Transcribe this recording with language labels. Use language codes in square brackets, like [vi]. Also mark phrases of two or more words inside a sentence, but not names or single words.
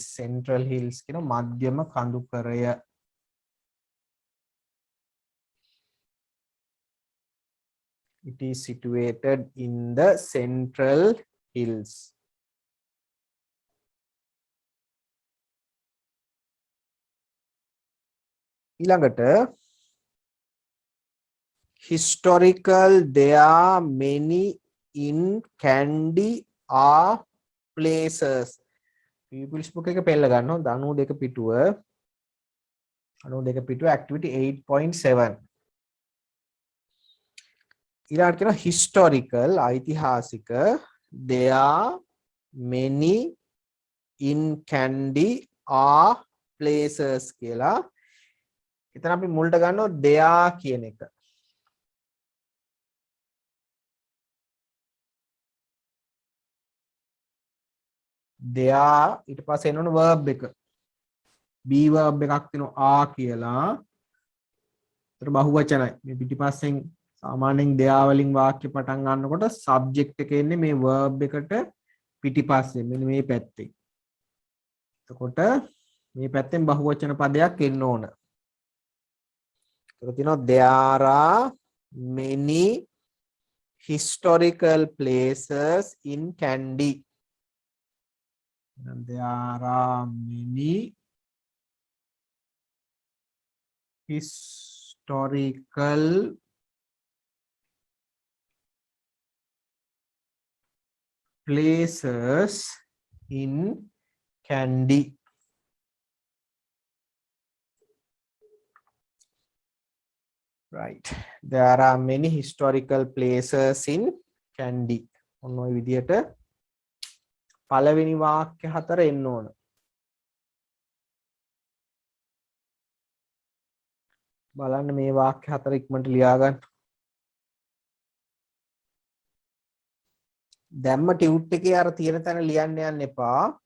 [en] Central hills [si] කියන මධ්‍යම කඳුකරය. [en] It is situated in the central hills. ඊළඟට historical, there are many in Kandy are places. Pupils book [si] එක පෙළ ගන්නවා 92 පිටුව 92 පිටුව activity 8.7. ඊළඟට කියනවා historical ඓතිහාසික, [en] there are many in Kandy are places [si] කියලා. එතන අපි මුලට ගන්නවා there කියන එක. there ඊට පස්සේ එනවනේ verb එක. [en] be verb [si] එකක් තියෙනවා are කියලා. ඒතර බහුවචනයි. මේ පිටිපස්සෙන් සාමාන්‍යයෙන් there වලින් වාක්‍ය පටන් ගන්නකොට subject එක එන්නේ මේ verb එකට පිටිපස්සේ. මෙන්න මේ පැත්තේ. එතකොට මේ පැත්තෙන් බහුවචන පදයක් එන්න ඕන. ඒතර තියෙනවා [en] there are many historical places in Kandy. And there are many historical places in Kandy. Right. There are many historical places in Kandy. [si] ඔන්න ඔය විදිහට පළවෙනි වාක්‍ය හතර එන්න ඕන. බලන්න මේ වාක්‍ය හතර ඉක්මනට ලියා ගන්න. දැම්ම ටියුට් එකේ අර තියෙන තැන ලියන්න යන්න එපා.